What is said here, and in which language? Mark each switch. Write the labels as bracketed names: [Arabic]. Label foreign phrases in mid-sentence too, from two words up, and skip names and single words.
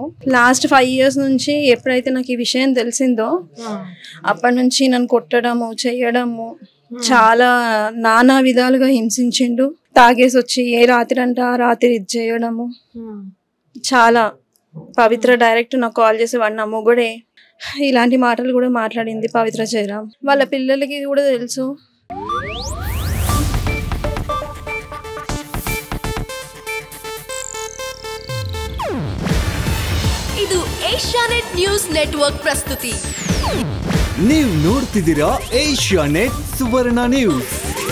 [English] last 5 years [Telugu] నుంచి ఎప్పుడైతే నాకు ఈ విషయం తెలిసిందో అప్పటి నుంచి నన్ను కొట్టడము చేయడము చాలా నానా విధాలుగా హింసించిండు. తాగేసి వచ్చి ఏ రాత్రి అంటే ఆ రాత్రి ఇది చేయడము చాలా. పవిత్ర డైరెక్ట్ నాకు కాల్ చేసి వాడు నా మొగుడే ఇలాంటి మాటలు కూడా మాట్లాడింది పవిత్ర జయరాం. వాళ్ళ పిల్లలకి కూడా తెలుసు. [Kannada] ಇದು ಏಷ್ಯಾನೆಟ್ ನ್ಯೂಸ್ ನೆಟ್ವರ್ಕ್ ಪ್ರಸ್ತುತಿ. ನೀವು ನೋಡ್ತಿದ್ದೀರಾ ಏಷ್ಯಾನೆಟ್ ಸುವರ್ಣ ನ್ಯೂಸ್.